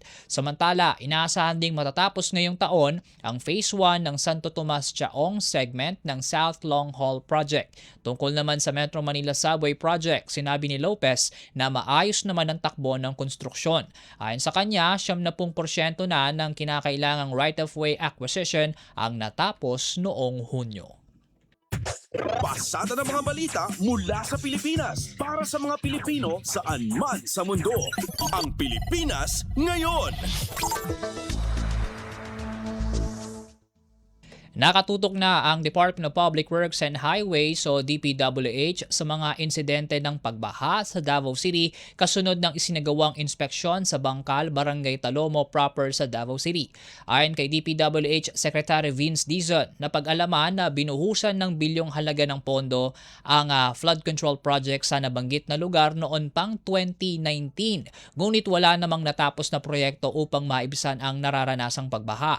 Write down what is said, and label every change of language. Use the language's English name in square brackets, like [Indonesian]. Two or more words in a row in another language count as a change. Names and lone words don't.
[Filipino] Samantala, inaasahan ding matatapos ngayong taon ang Phase 1 ng Santo Tomas Chaong segment ng South Long Haul Project. Tungkol naman sa Metro Manila Subway Project, sinabi ni Lopez na maayos naman ang takbo ng konstruksyon. Ayon sa kanya, 70% na ng kinakailangang [English] right-of-way acquisition [Filipino] ang natapos noong Hunyo. Pasada ng mga balita mula sa Pilipinas para sa mga Pilipino saan man sa mundo. Ang Pilipinas ngayon. Nakatutok na ang Department of Public Works and Highways o DPWH sa mga insidente ng pagbaha sa Davao City kasunod ng isinagawang inspeksyon sa Bangkal, Barangay Talomo proper sa Davao City. Ayon kay DPWH Secretary Vince Dizon, napag-alaman na binuhusan ng bilyong halaga ng pondo ang flood control project sa nabanggit na lugar noon pang 2019. Ngunit wala namang natapos na proyekto upang maibsan ang nararanasang pagbaha.